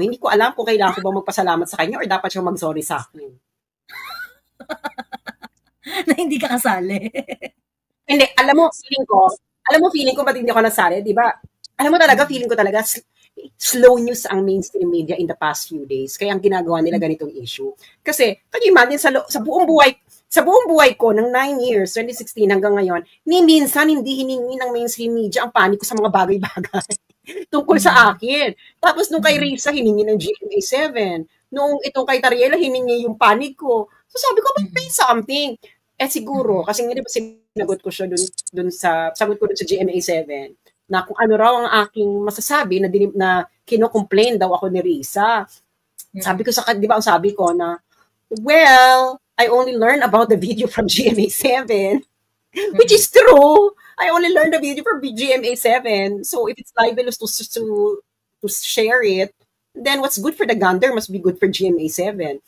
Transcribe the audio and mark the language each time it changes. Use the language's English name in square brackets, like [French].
[Filipino] Hindi ko alam kung kailangan ko ba magpasalamat sa kanya or dapat siya mag-sorry sa akin. Na hindi ka kasali. Hindi, alam mo feeling ko ba't hindi ako nasali, di ba? Alam mo talaga, feeling ko talaga slow news ang mainstream media [English] in the past few days. [Filipino] Kaya ang ginagawa nila ganitong issue. Kasi, [English] can you imagine, [Filipino] sa buong buhay ko, ng 9 years, 2016 hanggang ngayon, minsan hindi hiningi ng mainstream media ang panig ko sa mga bagay-bagay tungkol sa akin. Tapos nung kay Risa, hiningi ng GMA7. Nung itong kay Tariela, hiningi yung panig ko. So sabi ko, may something. Siguro, kasi nga diba sinagot ko siya sagot ko dun sa GMA7, na kung ano raw ang aking masasabi na kino-complain daw ako ni Risa. Sabi ko di ba ang sabi ko na, [English] well, I only learned about the video from GMA7, which is true. I only learned the video from GMA7. So if it's libelous to share it, then what's good for the gander must be good for GMA7.